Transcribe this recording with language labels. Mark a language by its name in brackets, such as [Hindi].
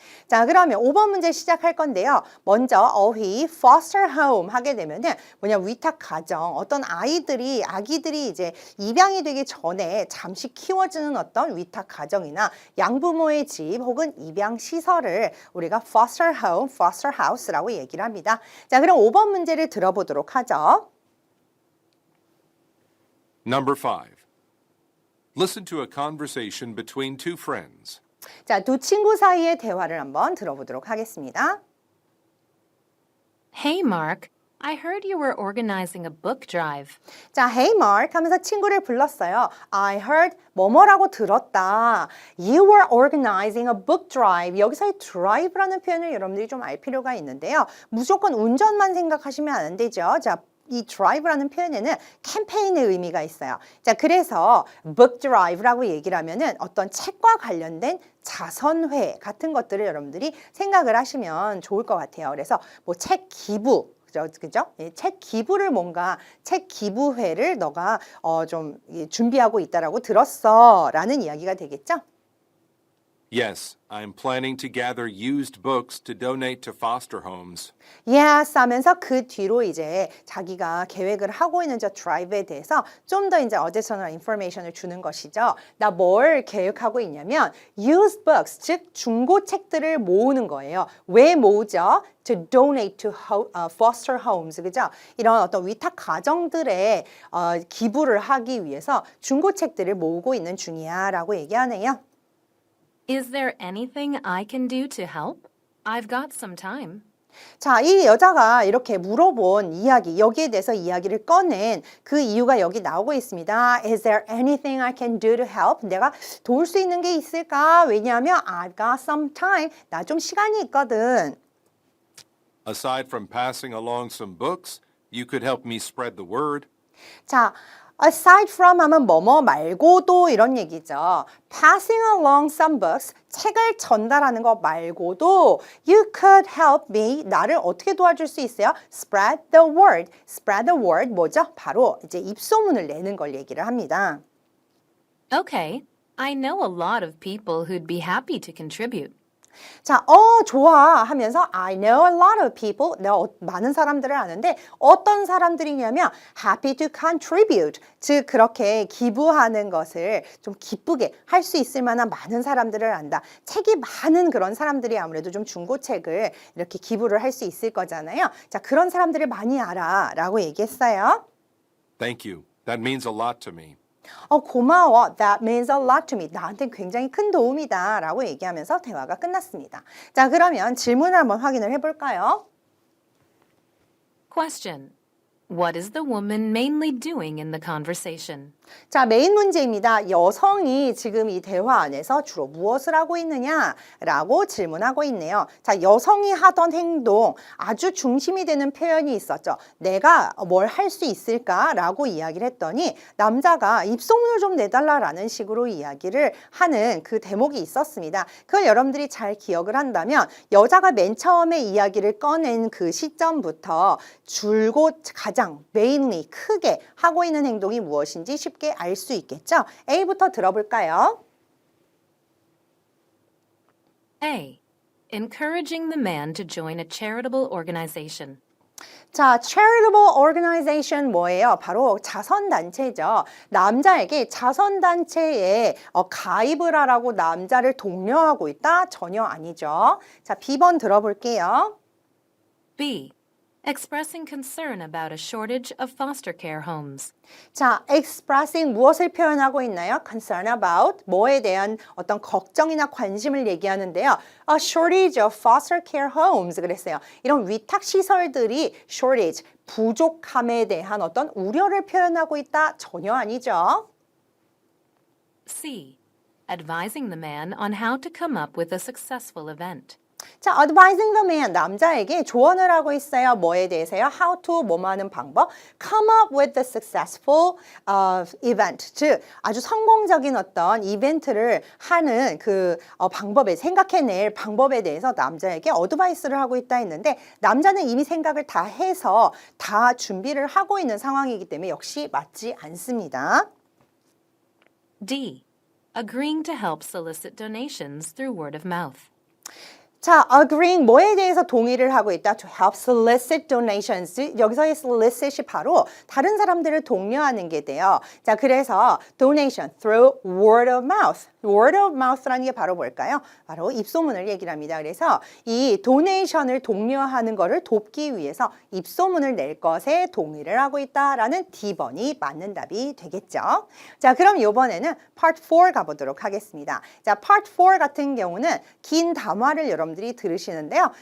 [Korean] 자, 그러면 5번 문제 시작할 건데요. 먼저 어휘 foster home 하게 되면은 위탁 가정, 어떤 아기들이 이제 입양이 되기 전에 잠시 키워주는 어떤 위탁 가정이나 양부모의 집 혹은 입양 시설을 우리가 foster home, foster house라고 얘기를 합니다. 자, 그럼 5번 문제를 들어보도록 하죠. [English] Number 5. Listen to a conversation between two friends. [Korean] 자, 두 친구 사이의 대화를 한번 들어보도록 하겠습니다. [English] Hey, Mark. I heard you were organizing a book drive. [Korean] 자, [English] Hey Mark [Korean] 하면서 친구를 불렀어요. [English] I heard [Korean] 뭐뭐라고 들었다. [English] You were organizing a book drive. [Korean] 여기서의 drive라는 표현을 여러분들이 좀 알 필요가 있는데요. 무조건 운전만 생각하시면 안 되죠. 자, 이 drive라는 표현에는 캠페인의 의미가 있어요. 자, 그래서 book drive라고 얘기를 하면은 어떤 책과 관련된 자선회 같은 것들을 여러분들이 생각을 하시면 좋을 것 같아요. 그래서 뭐 책 기부 그죠? 예, 책 기부를 뭔가 책 기부회를 너가 좀 준비하고 있다라고 들었어라는 이야기가 되겠죠? [English] Yes, I'm planning to gather used books to donate to foster homes. [Korean] Yes 하면서 그 뒤로 이제 자기가 계획을 하고 있는 저 드라이브에 대해서 좀 더 이제 어디셔널 인포메이션을 주는 것이죠. 나 뭘 계획하고 있냐면 used books, 즉 중고 책들을 모으는 거예요. [English] 왜 모으죠? To donate to foster homes, [Korean] 그죠? 이런 어떤 위탁 가정들에 기부를 하기 위해서 중고 책들을 모으고 있는 중이야라고 얘기하네요. [English] Is there anything I can do to help? I've got some time. [Korean] 자, 이 여자가 이렇게 물어본 이야기, 여기에 대해서 이야기를 꺼낸 그 이유가 여기 나오고 있습니다. [English] Is there anything I can do to help? [Korean] 내가 도울 수 있는 게 있을까? 왜냐하면 [English] I've got some time. [Korean] 나 좀 시간이 있거든. [English] Aside from passing along some books, you could help me spread the word. [Korean] 자, aside from 하면 뭐뭐 말고도 이런 얘기죠. [English] Passing along some books, [Korean] 책을 전달하는 것 말고도 [English] you could help me, [Korean] 나를 어떻게 도와줄 수 있어요? [English] Spread the word. Spread the word [Korean] 뭐죠? 바로 이제 입소문을 내는 걸 얘기를 합니다. [English] Okay, I know a lot of people who'd be happy to contribute. [Korean] 자, 좋아 하면서 [English] I know a lot of people. [Korean] 내가 많은 사람들을 아는데 어떤 사람들이냐면 [English] happy to contribute. [Korean] 즉 그렇게 기부하는 것을 좀 기쁘게 할 수 있을 만한 많은 사람들을 안다. 책이 많은 그런 사람들이 아무래도 좀 중고책을 이렇게 기부를 할 수 있을 거잖아요. 자, 그런 사람들을 많이 알아라고 얘기했어요. [English] Thank you. That means a lot to me. [Korean] 고마워. [English] That means a lot to me. [Korean] 나한테 굉장히 큰 도움이다. 라고 얘기하면서 대화가 끝났습니다. 자, 그러면 질문을 한번 확인을 해볼까요? [English] Question. What is the woman mainly doing in the conversation? [Korean] 자, 메인 문제입니다. 여성이 지금 이 대화 안에서 주로 무엇을 하고 있느냐라고 질문하고 있네요. 자, 여성이 하던 행동, 아주 중심이 되는 표현이 있었죠. 내가 뭘 할 수 있을까라고 이야기를 했더니 남자가 입소문을 좀 내달라라는 식으로 이야기를 하는 그 대목이 있었습니다. 그걸 여러분들이 잘 기억을 한다면 여자가 맨 처음에 이야기를 꺼낸 그 시점부터 줄곧 가장 mainly 크게 하고 있는 행동이 무엇인지 쉽게 알 수 있겠죠? A부터 들어볼까요? [English] A. Encouraging the man to join a charitable organization. [Korean] 자, charitable organization 뭐예요? 바로 자선단체죠. 남자에게 자선단체에 가입을 하라고 남자를 독려하고 있다? 전혀 아니죠. 자, B번 들어볼게요. [English] B. Expressing concern about a shortage of foster care homes. [Korean] 자, expressing 무엇을 표현하고 있나요? [English] concern about [Korean] 뭐에 대한 어떤 걱정이나 관심을 얘기하는데요. [English] A shortage of foster care homes [Korean] 그랬어요. 이런 위탁 시설들이 shortage 부족함에 대한 어떤 우려를 표현하고 있다? 전혀 아니죠. [English] C. Advising the man on how to come up with a successful event. [Korean] 자, [English] advising the man, [Korean] 남자에게 조언을 하고 있어요. 뭐에 대해서요? [English] How to, [Korean] 뭐뭐 하는 방법. [English] Come up with a successful event. [Korean] 즉, 아주 성공적인 어떤 이벤트를 하는 그 방법에, 생각해낼 방법에 대해서 남자에게 어드바이스를 하고 있다 했는데 남자는 이미 생각을 다 해서 다 준비를 하고 있는 상황이기 때문에 역시 맞지 않습니다. [English] D. Agreeing to help solicit donations through word of mouth. [Korean] 자, agreeing 뭐에 대해서 동의를 하고 있다? [English] To help solicit donations. [Korean] 여기서의 solicit이 바로 다른 사람들을 독려하는 게 돼요. 자, 그래서 [English] donation through word of mouth. [Korean] word of mouth라는 게 바로 뭘까요? 바로 입소문을 얘기를 합니다. 그래서 이 donation을 독려하는 거를 돕기 위해서 입소문을 낼 것에 동의를 하고 있다라는 D번이 맞는 답이 되겠죠. 자, 그럼 이번에는 part 4 가보도록 하겠습니다. 자, part 4 같은 경우는 긴 담화를 여러분들이 들으시는데요.